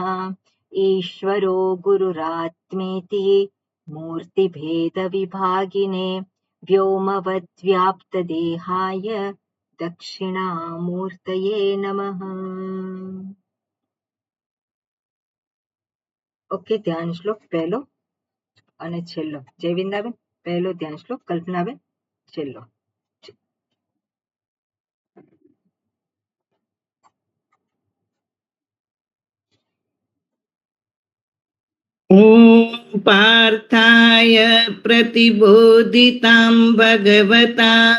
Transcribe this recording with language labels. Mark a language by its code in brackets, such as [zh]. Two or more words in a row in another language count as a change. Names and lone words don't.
[sa] ईश्वरो गुरुरात्मेति मूर्तिभेदविभागिने व्योमवद्व्याप्तदेहाय दक्षिणामूर्तये नमः। [gu] ઓકે, ધ્યાન શ્લોક પહેલો અને છેલ્લો. જયવિંદાબેન પહેલો ધ્યાન શ્લોક, કલ્પનાબેન છેલ્લો. [sa] ॐ पार्थाय प्रतिबोधितां भगवता